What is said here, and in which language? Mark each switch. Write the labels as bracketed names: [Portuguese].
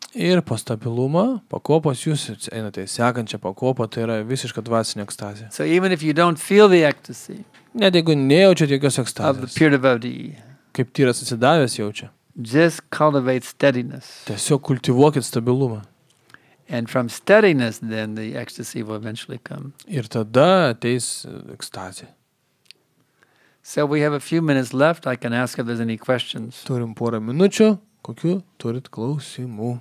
[Lithuanian] Ir po stabilumą, pakopos jūs einate į sekančią pakopą, tai yra visiška dvasinė ekstazė. [English] So even if you don't feel the ecstasy [Lithuanian] Net jeigu nejaučiate jokios [English] of the [Lithuanian] ekstazės, [English] pure devotee, [Lithuanian] kaip tyras atsidavęs jaučia, [English] just cultivate steadiness. [Lithuanian] tiesiog kultivuokit stabilumą. [English] And from steadiness, then the ecstasy will eventually come. [Lithuanian] Ir tada ateis ekstazė. [English] So we have a few minutes left. I can ask if there's any questions. [Lithuanian] Turim porą minučių, kokių turit klausimų.